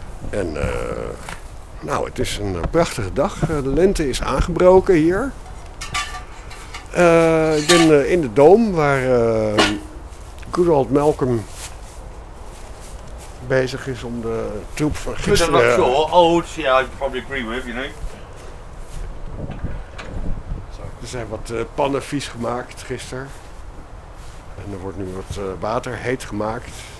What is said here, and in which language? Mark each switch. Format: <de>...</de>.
<nl>En nou, het is een prachtige dag. De lente is aangebroken hier. Ik ben in de Dome waar</nl> <en>good old</en> <nl>Malcolm bezig is om de troep van gisteren...</nl> <en>Because I'm not sure. Old, yeah, I probably agree with, you know.</en> <nl>Er zijn wat pannen vies gemaakt gisteren. En er wordt nu wat water heet gemaakt.</nl>